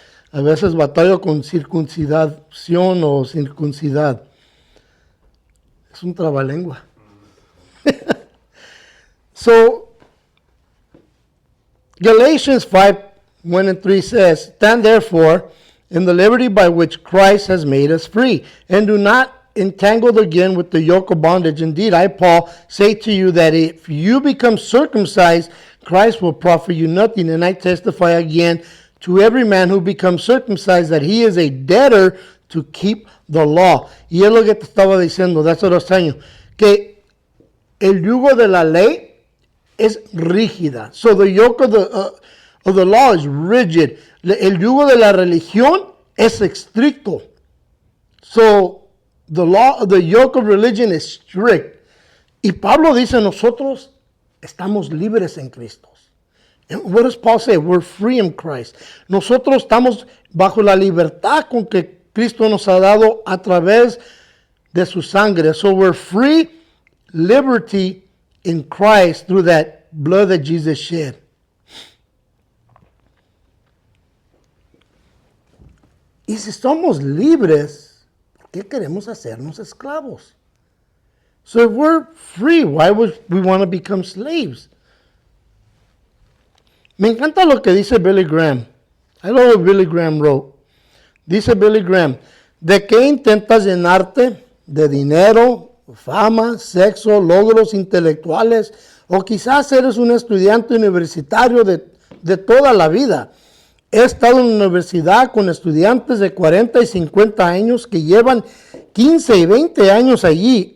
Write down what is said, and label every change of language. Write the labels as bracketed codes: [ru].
[es] A veces batallo con circuncisión o circuncidad. Es un trabalengua. [en] So, Galatians 5:1-3 says, "Stand therefore in the liberty by which Christ has made us free, and do not entangled again with the yoke of bondage. Indeed, I, Paul, say to you that if you become circumcised, Christ will profit you nothing. And I testify again to every man who becomes circumcised that he is a debtor to keep the law." [es] Y es lo que te estaba diciendo de hace 2 años, que el yugo de la ley es rígida. [en] So the yoke of the law is rigid. [es] El yugo de la religión es estricto. [en] So the yoke of religion is strict. [es] Y Pablo dice, nosotros estamos libres en Cristo. [en] And what does Paul say? We're free in Christ. [es] Nosotros estamos bajo la libertad con que Cristo nos ha dado a través de su sangre. [en] So we're free, liberty in Christ through that blood that Jesus shed. [es] Y si somos libres, ¿por qué queremos hacernos esclavos? [en] So if we're free, why would we want to become slaves? [es] Me encanta lo que dice Billy Graham. [en] I love what Billy Graham wrote. [es] Dice Billy Graham, ¿de qué intentas llenarte? ¿De dinero, fama, sexo, logros intelectuales? O quizás eres un estudiante universitario de toda la vida. He estado en la universidad con estudiantes de 40 y 50 años que llevan 15 y 20 años allí.